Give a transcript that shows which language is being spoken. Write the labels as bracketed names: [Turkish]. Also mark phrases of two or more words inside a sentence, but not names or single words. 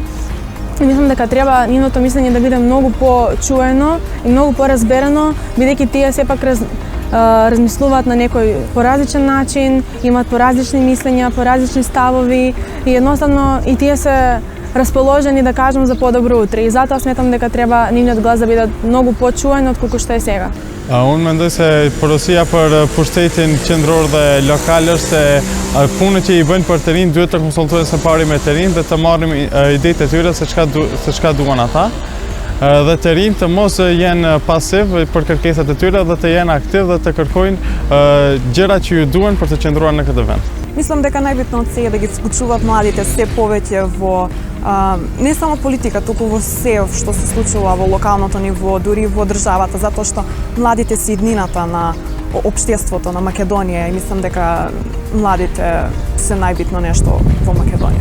[Macedonian] И мислам дека треба нивното мислење да биде многу почуено и многу поразберено, бидејќи тие сепак размислуваат на некој поразличен начин, имаат поразлични мислења, поразлични ставови и едноставно и тие се расположени да кажам за подобро утре. И затоа сметам дека треба нивниот глас да биде многу почуен отколку што е сега. [Albanian] Unë mendoj se porosia për pushtetin qendror dhe lokal është se punët që i bëjnë për të rinj duhet të konsultohen së pari me të rinj dhe të marrim idetë e tyre se çka duan ata. Dhe të rinj të mos jenë pasiv për kërkesat e tyre dhe të jenë aktiv dhe të kërkojnë gjërat që ju duhen për të qëndruar në këtë vend. [Macedonian] Мислам дека најбитно од се е да ги вклучуваат младите се повеќе во не само политика, туку во се што се случува во локалното ниво, дури во државата, затоа што младите се иднината на општеството на Македонија и мислам дека младите се најбитно нешто во Македонија.